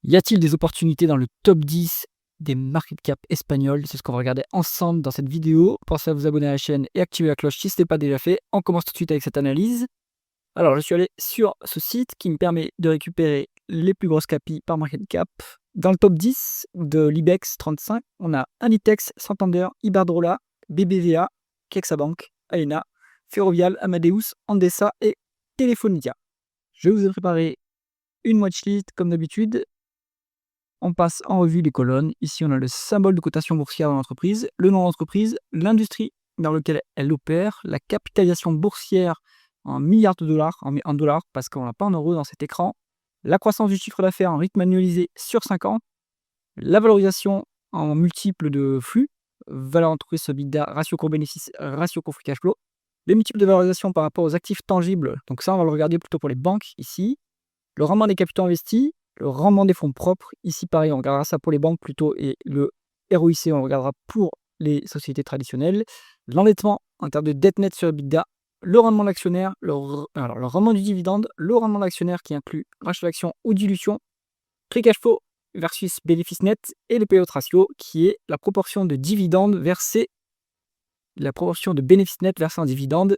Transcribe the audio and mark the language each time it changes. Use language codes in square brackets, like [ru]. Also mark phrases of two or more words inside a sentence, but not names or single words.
[fr] Y a-t-il des opportunités dans le top 10 des [en] market cap [fr] espagnols? C'est ce qu'on va regarder ensemble dans cette vidéo. Pensez à vous abonner à la chaîne et activer la cloche si ce n'est pas déjà fait. On commence tout de suite avec cette analyse. Alors, je suis allé sur ce site qui me permet de récupérer les plus grosses capis par [en] market cap. [fr] Dans le top 10 de l'IBEX 35, on a Inditex, Santander, Iberdrola, BBVA, CaixaBank, Aena, Ferrovial, Amadeus, Endesa et Telefonica. Je vous ai préparé une watchlist comme d'habitude. On passe en revue les colonnes. Ici, on a le symbole de cotation boursière de l'entreprise, le nom de l'entreprise, l'industrie dans laquelle elle opère, la capitalisation boursière en milliards de dollars, en dollars, parce qu'on n'a pas en euros dans cet écran, la croissance du chiffre d'affaires en rythme annualisé sur 5 ans, la valorisation en multiples de flux, valeur entreprise EBITDA, ratio court-bénéfice, ratio court- [en] free cash flow, [fr] les multiples de valorisation par rapport aux actifs tangibles, donc ça, on va le regarder plutôt pour les banques ici, le rendement des capitaux investis, le rendement des fonds propres, ici pareil, on regardera ça pour les banques plutôt, et le ROIC, on regardera pour les sociétés traditionnelles, l'endettement en termes de dette nette sur EBITDA, le rendement de l'actionnaire, le rendement du dividende, le rendement de l'actionnaire qui inclut rachat d'action ou dilution, [en] free cash flow [fr] versus bénéfice net, et le [en] payout ratio [fr] qui est la proportion de dividendes versés, la proportion de bénéfice net versé en dividendes.